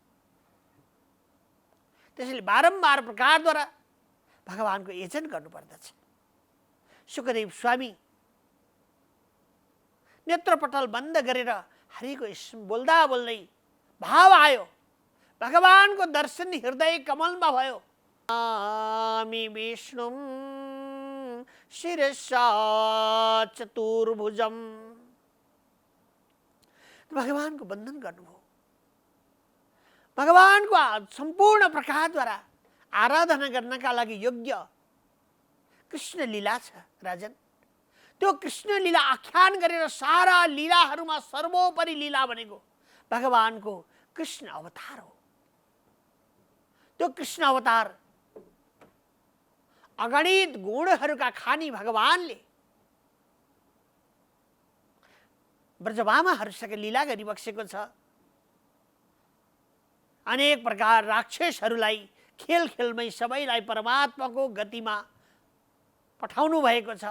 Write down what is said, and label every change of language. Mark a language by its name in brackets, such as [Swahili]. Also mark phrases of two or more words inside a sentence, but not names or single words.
[Nepali] त्यसैले बारम्बार प्रकारद्वारा भगवानको यजन गर्नुपर्दछ। सुखदेव स्वामी नेत्रपटल बन्द गरेर हरिको बोल्दा बोल्दै भाव आयो। भगवानको दर्शन हृदय कमलमा भयो। [Sanskrit] आमि विष्णुम शिरसा चतुर्भुजम। [Nepali] भगवानको वन्दन गर्नुभयो। भगवानको सम्पूर्ण प्रकारद्वारा आराधना गर्नका लागि योग्य कृष्ण लीला छ राजन। त्यो कृष्ण लीला आख्यान गरेर सारा लीलाहरूमा सर्वोपरि लीला भनेको भगवानको कृष्ण अवतार हो। त्यो कृष्ण अवतार अगणित गुणहरूका खानी भगवानले ब्रजभामाहरूसँग लीला गरिबक्सेको छ। अनेक प्रकार राक्षसहरूलाई खेल खेलमै सबैलाई परमात्माको गतिमा पठाउनु भएको छ।